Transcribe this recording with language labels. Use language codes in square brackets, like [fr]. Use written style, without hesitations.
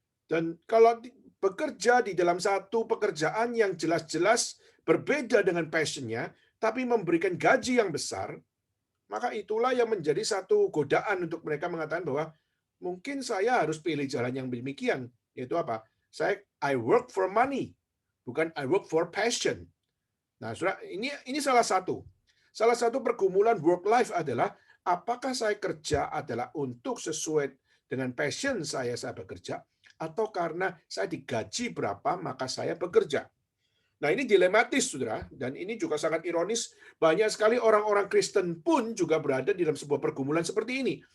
[id] Dan kalau bekerja di dalam satu pekerjaan yang jelas-jelas berbeda dengan passionnya, tapi memberikan gaji yang besar, maka itulah yang menjadi satu godaan untuk mereka mengatakan bahwa mungkin saya harus pilih jalan yang demikian, yaitu apa? [en] I work for money, [id] bukan [en] I work for passion. [id] Nah, saudara, ini salah satu. Salah satu pergumulan work life adalah apakah saya kerja adalah untuk sesuai dengan passion saya bekerja, atau karena saya digaji berapa maka saya bekerja. Nah, ini dilematis, saudara, dan ini juga sangat ironis. Banyak sekali orang-orang Kristen pun juga berada di dalam sebuah pergumulan seperti ini.